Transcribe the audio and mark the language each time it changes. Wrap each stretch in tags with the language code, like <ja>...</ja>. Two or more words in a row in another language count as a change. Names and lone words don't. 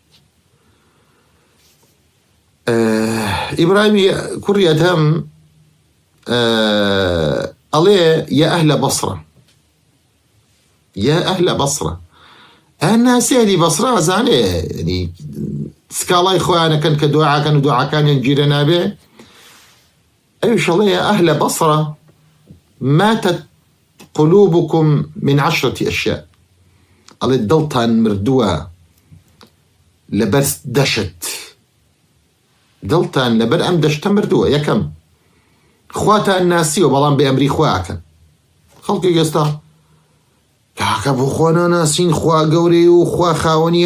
<ckb>ئیبراهیمی کوڕی ئەدهەم ئەڵێ</ckb> <ar>یا ئەهلە بەسرە یا ئەهلە</ar> <ckb>بەسرە هەناسی ئەهلی بەسرە ئەزانێ سکاڵای خۆیانەکەن کە دوعاکەن و دوعاکانیان گیرە نابێ ئەویش ئەڵێ</ckb> <ar>یا ئەهلە بەسرە ماتت قلوبكم من 10 أشياء</ar> <ckb>ئەڵێ دڵتان مردووە لەبەر دەشت دڵتان لەبەر ئەم دەشتە مردووە یەکەم خواتان ناسیوە بەڵام بە ئەمری خواکەن خەڵکی ئێستا کاکە بۆ خوا ناناسین خوا گەورەی و خوا خاوەنی</ckb>